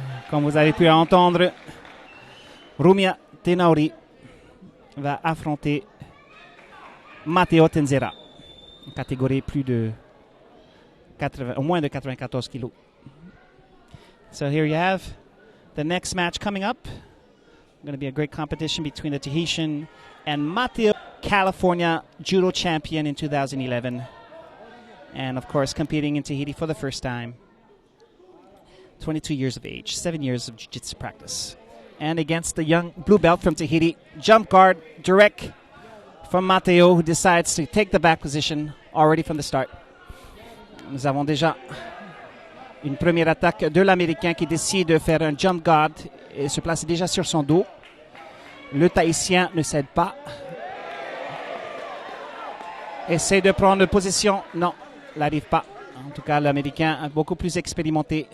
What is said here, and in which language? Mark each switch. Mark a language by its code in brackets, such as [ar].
[fr] Comme vous avez pu entendre, Rumia Tenauri va affronter Matteo Tenzera, en catégorie au moins de 94 kilos. [en] So here you have the next match coming up. Going to be a great competition between the Tahitian and Matteo, California judo champion in 2011. And of course competing in Tahiti for the first time. 22 years of age, 7 years of jiu-jitsu practice. And against the young blue belt from Tahiti, jump guard direct from Matteo, who decides to take the back position already from the start. [fr] Nous avons déjà une première attaque de l'Américain qui décide de faire un jump guard et se place déjà sur son dos. Le Tahitien ne cède pas. Essaie de prendre position. Non, n'arrive pas. En tout cas, l'Américain est beaucoup plus expérimenté.